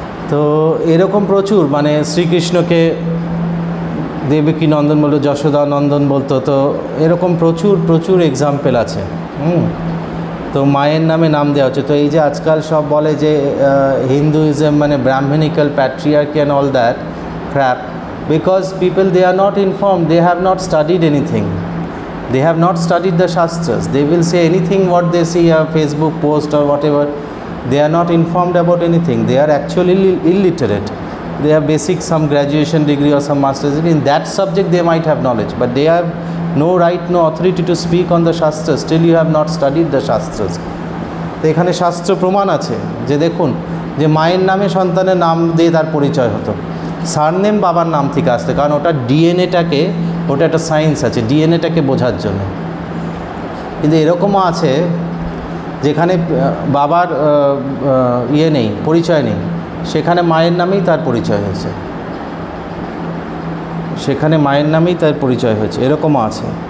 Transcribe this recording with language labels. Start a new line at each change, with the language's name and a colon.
Bangla: তো এরকম প্রচুর, মানে শ্রীকৃষ্ণকে দেবকী নন্দন বলতো, যশোদা নন্দন বলতো, তো এরকম প্রচুর প্রচুর এক্সাম্পল আছে। তো মায়ের নামে নাম দেওয়া হচ্ছে। তো এই যে আজকাল সব বলে যে হিন্দুইজম মানে
English: Brahminical patriarchy and all that crap, because people, they are not informed, they have not studied anything, they have not studied the shastras. They will say anything what they see a Facebook post or whatever. They are not informed about anything. They are actually illiterate. They have basic some graduation degree or some master's degree. In that subject they might have knowledge, but they have no right, no authority to speak on the shastras till you have not studied the shastras.
Bangla: তো এখানে শাস্ত্র প্রমাণ আছে যে দেখুন, যে মায়ের নামে সন্তানের নাম দিয়ে তার পরিচয় হতো। সারনেম বাবার নাম থেকে আসতে, কারণ ওটা ডিএনএটাকে, ওটা একটা সায়েন্স আছে ডিএনএটাকে বোঝার জন্য। কিন্তু এরকমও আছে যেখানে বাবার ইয়ে নেই, পরিচয় নেই, সেখানে মায়ের নামেই তার পরিচয় হয়েছে, সেখানে মায়ের নামেই তার পরিচয় হয়েছে, এরকমও আছে।